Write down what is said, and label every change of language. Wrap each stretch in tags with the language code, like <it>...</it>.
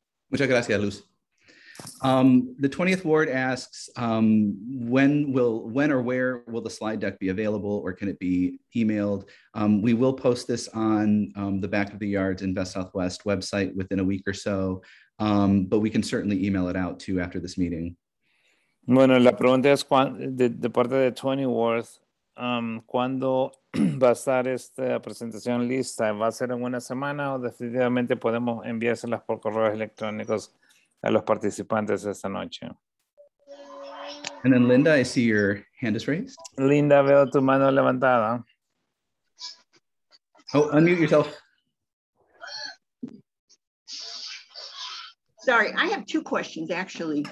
<es>Muchas gracias,</es> <en>Luz. The 20th Ward asks, when or where will the slide deck be available, or can it be emailed? We will post this on the Back of the Yards Invest Southwest website within a week or so, but we can certainly email it out too after this meeting.</en> <es>Bueno, la pregunta es de parte de 20 Ward, ¿cuándo va a estar esta presentación lista? ¿Va a ser en una semana o definitivamente podemos enviárselas por correos electrónicos a los participantes esta noche?</es> <en>And then Linda, I see your hand is raised.</en> <es>Linda, veo tu mano levantada.</es> <en>Oh, unmute yourself. Sorry, I have two questions actually.</en>